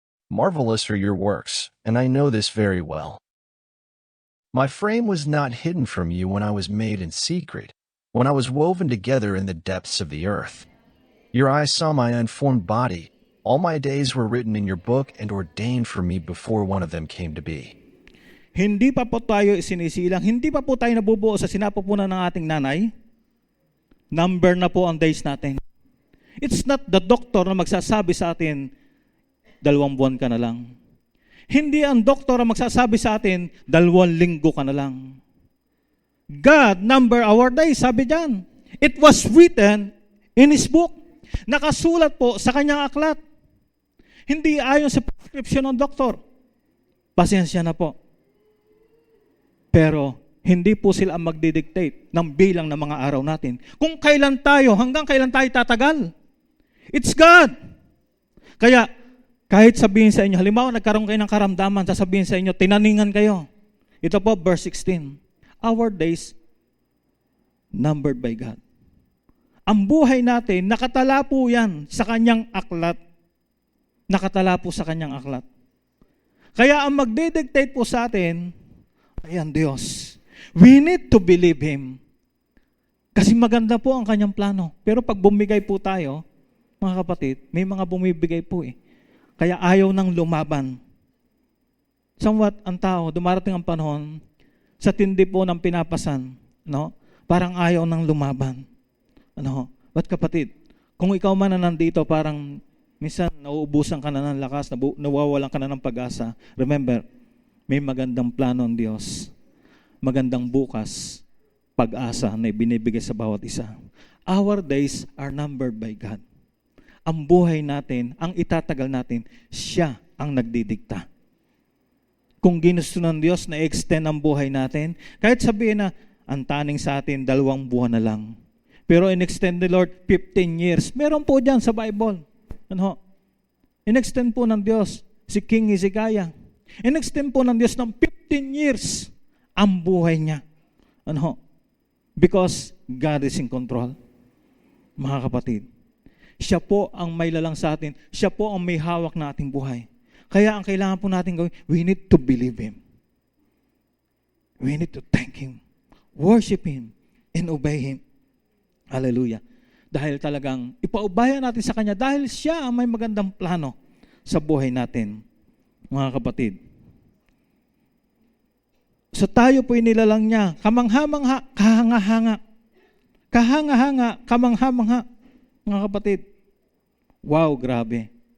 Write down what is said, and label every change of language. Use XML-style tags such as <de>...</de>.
<en>Marvelous are your works, and I know this very well. My frame was not hidden from you when I was made in secret, when I was woven together in the depths of the earth. Your eyes saw my unformed body. All my days were written in your book and ordained for me before one of them came to be.</en> <tl>Hindi pa po tayo isinisilang, hindi pa po tayo nabubuo sa sinapupunan ng ating nanay. Number na po ang days natin.</tl> <en>It's not the doctor</en> <tl>na magsasabi sa atin, 2 buwan ka na lang. Hindi ang doktor ang magsasabi sa atin, 2 linggo ka na lang.</tl> <en>God number our days,</en> <tl>sabi diyan.</tl> <en>It was written in His book.</en> <tl>Nakasulat po sa kanyang aklat. Hindi ayon sa prescription ng doktor. Pasensya na po. Pero hindi po sila ang magdidictate ng bilang ng mga araw natin. Kung kailan tayo, hanggang kailan tayo tatagal.</tl> <en>It's God.</en> <tl>Kaya, kahit sabihin sa inyo, halimbawa nagkaroon kayo ng karamdaman, sasabihin sa inyo, tinaningan kayo. Ito po, verse 16.</tl> <en>Our days numbered by God.</en> <tl>Ang buhay natin, nakatala po yan sa kanyang aklat. Nakatala po sa kanyang aklat. Kaya ang magdidictate po sa atin, ay ang Diyos.</tl> <en>We need to believe Him.</en> <tl>Kasi maganda po ang kanyang plano. Pero pag bumigay po tayo, mga kapatid, may mga bumibigay po eh. Kaya ayaw nang lumaban. Somewhat ang tao, dumarating ang panahon, sa tindi po ng pinapasan, no? Parang ayaw nang lumaban. Ano? But kapatid, kung ikaw man na nandito, parang minsan nauubusan ka na ng lakas, nawawalan ka na ng pag-asa. Remember, may magandang plano ng Diyos. Magandang bukas, pag-asa na ibinibigay sa bawat isa.</tl> <en>Our days are numbered by God.</en> <tl>Ang buhay natin, ang itatagal natin, siya ang nagdidikta. Kung ginusto ng Diyos na extend ang buhay natin, kahit sabihin na, ang taning sa atin, 2 buwan na lang. Pero in-extend</tl> <en>the Lord 15 years.</en> <tl>Meron po dyan sa Bible. Ano? In-extend po ng Diyos si King Hezekiah. In-extend po ng Diyos ng 15 years ang buhay niya. Ano?</tl> <en>Because God is in control.</en> <tl>Mga kapatid, siya po ang may lalang sa atin. Siya po ang may hawak na ating buhay. Kaya ang kailangan po natin gawin,</tl> <en>we need to believe Him. We need to thank Him, worship Him, and obey Him. Hallelujah.</en> <tl>Dahil talagang ipaubayan natin sa Kanya dahil siya ang may magandang plano sa buhay natin, mga kapatid. So tayo po inilalang niya, kamangha-mangha, kahanga-hanga. Kahanga-hanga, kamangha-mangha. Mga kapatid, wow, grabe.</tl>